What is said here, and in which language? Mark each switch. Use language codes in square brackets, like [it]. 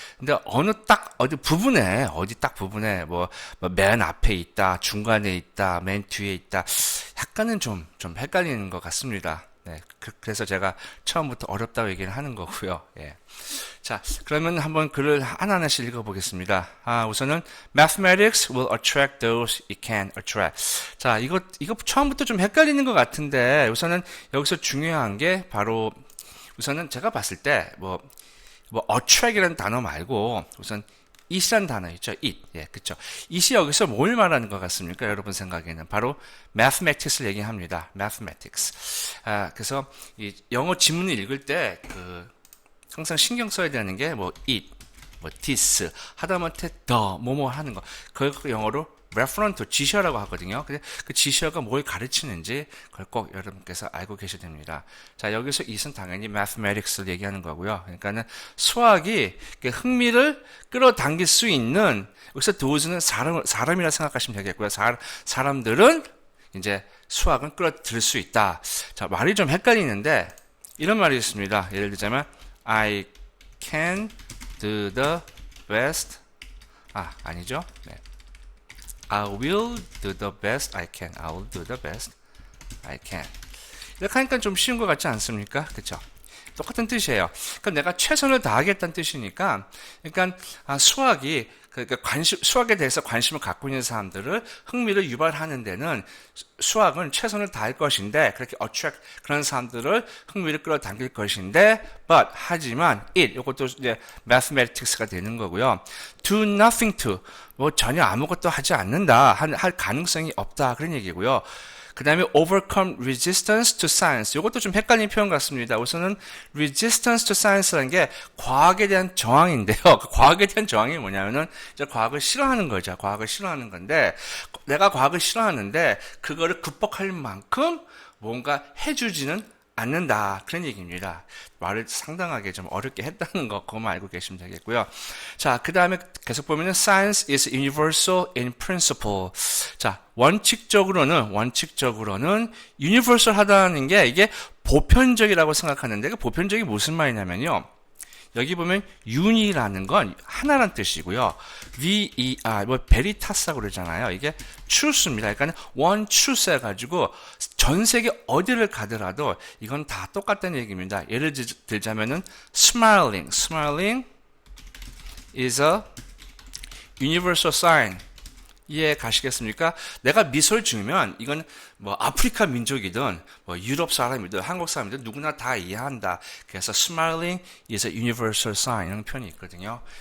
[ko] 근데 어디 딱 부분에 뭐 맨 앞에 있다, 중간에 있다, 맨 뒤에 있다. 약간은 좀 헷갈리는 것 같습니다. 네. 그래서 제가 처음부터 어렵다고 얘기를 하는 거고요. 예. 자, 그러면 한번 글을 하나하나씩 읽어보겠습니다. 우선은 [en] mathematics will attract those it can attract. [ko] 자, 이거 처음부터 좀 헷갈리는 것 같은데 우선은 여기서 중요한 게 바로 우선은 제가 봤을 때 attract이라는 단어 말고 우선 it이라는 단어 있죠. it. 예, 그쵸. it이 여기서 뭘 말하는 것 같습니까? 여러분 생각에는 바로 mathematics를 얘기합니다. [en] mathematics. [ko] 그래서 이 영어 지문을 읽을 때 항상 신경 써야 되는 게 it, this, 하다못해 the, 뭐뭐 하는 거. 그걸 영어로 referent, 지시어라고 하거든요. 근데 그 지시어가 뭘 가르치는지 그걸 꼭 여러분께서 알고 계셔야 됩니다. 자, 여기서 it은 당연히 mathematics를 얘기하는 거고요. 그러니까는 수학이 흥미를 끌어당길 수 있는, 여기서 those는 사람이라 생각하시면 되겠고요. 사람들은 이제 수학은 끌어들일 수 있다. 자, 말이 좀 헷갈리는데 이런 말이 있습니다. 예를 들자면 [en] I can do the best. [ko] 아니죠. 네. [en] I will do the best I can. I will do the best I can. [ko] 이렇게 하니까 좀 쉬운 것 같지 않습니까? 그쵸? 똑같은 뜻이에요. 그럼 내가 최선을 다하겠다는 뜻이니까, 그러니까 수학이 수학에 대해서 관심을 갖고 있는 사람들을 흥미를 유발하는 데는 수학은 최선을 다할 것인데 그렇게 attract 그런 사람들을 흥미를 끌어당길 것인데 하지만 이것도 이제 mathematics가 되는 거고요. [en] do nothing to [ko] 전혀 아무것도 하지 않는다 할 가능성이 없다 그런 얘기고요. 그 다음에 [en] overcome resistance to science. [ko] 이것도 좀 헷갈리는 표현 같습니다. 우선은 resistance to science라는 게 과학에 대한 저항인데요. 그 과학에 대한 저항이 뭐냐면은 이제 과학을 싫어하는 거죠. 과학을 싫어하는 건데 내가 과학을 싫어하는데 그거를 극복할 만큼 뭔가 해주지는 않는다. 그런 얘기입니다. 말을 상당하게 좀 어렵게 했다는 거 그것만 알고 계시면 되겠고요. 자, 그 다음에 계속 보면은 [en] science is universal in principle. [ko] 자, 원칙적으로는 universal 하다는 게 이게 보편적이라고 생각하는데 그 보편적이 무슨 말이냐면요. 여기 보면 uni라는 건 하나란 뜻이고요. ver, 베리타스라고 그러잖아요. 이게 truth입니다. 그러니까 [en] one truth [ko] 해가지고 전 세계 어디를 가더라도 이건 다 똑같다는 얘기입니다. 예를 들자면은 [en] smiling is a universal sign. [ko] 이해 가시겠습니까? 내가 미소를 지으면 이건 아프리카 민족이든 유럽 사람이든 한국 사람이든 누구나 다 이해한다. 그래서 [en] smiling is a universal sign [ko] 이런 표현이 있거든요.